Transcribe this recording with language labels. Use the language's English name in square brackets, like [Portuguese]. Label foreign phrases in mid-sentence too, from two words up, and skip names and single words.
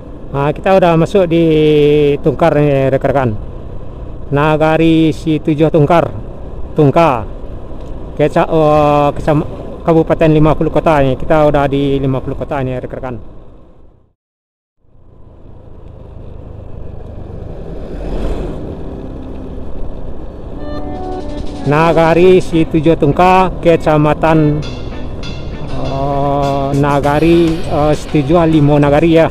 [Indonesian] Nah, kita udah masuk di Tungkar nih rekan-rekan. Nagari Si Tujuh Tungkar, Tungka, Kabupaten 50 kota nih. Kita udah di 50 kota nih rekan-rekan. Nagari Si Tujuh Tungka, Kecamatan Nagari Situjuh Limo Nagari ya.